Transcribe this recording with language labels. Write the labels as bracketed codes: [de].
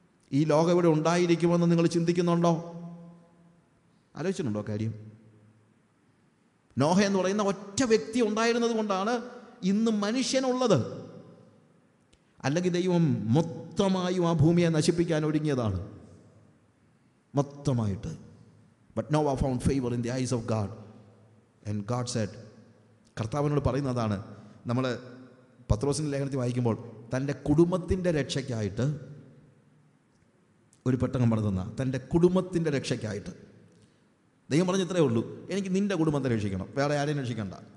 [ml] ഈ ലോകം ഇവിടെ ഉണ്ടായിരിക്കുമെന്ന് നിങ്ങൾ ചിന്തിക്കുന്നുണ്ടോ? ആലോചിച്ചിട്ടുണ്ടോ കാര്യം? നോഹ എന്ന് പറയുന്ന ഒറ്റ വ്യക്തി ഉണ്ടായിരുന്നത് കൊണ്ടാണ് ഇന്ന് മനുഷ്യനുള്ളത്. അല്ലെങ്കിൽ ദൈവം മൊത്തമായും ആ ഭൂമിയെ നശിപ്പിക്കാൻ ഒരുങ്ങിയതാണ്, മൊത്തമായിട്ട്. [en] But Noah found favor in the eyes of God. And God said, [ml] കർത്താവിനോട് പറയുന്നതാണ്. നമ്മൾ പത്രോസിൻ്റെ ലേഖനത്തിൽ വായിക്കുമ്പോൾ തൻ്റെ കുടുംബത്തിൻ്റെ രക്ഷയ്ക്കായിട്ട് ഒരു പെട്ടകം പണിതുന്ന, തൻ്റെ കുടുംബത്തിൻ്റെ രക്ഷയ്ക്കായിട്ട് ദൈവം പറഞ്ഞ ഇത്രയേ ഉള്ളൂ, എനിക്ക് നിൻ്റെ കുടുംബത്തെ രക്ഷിക്കണം, വേറെ ആരെയും രക്ഷിക്കണ്ട.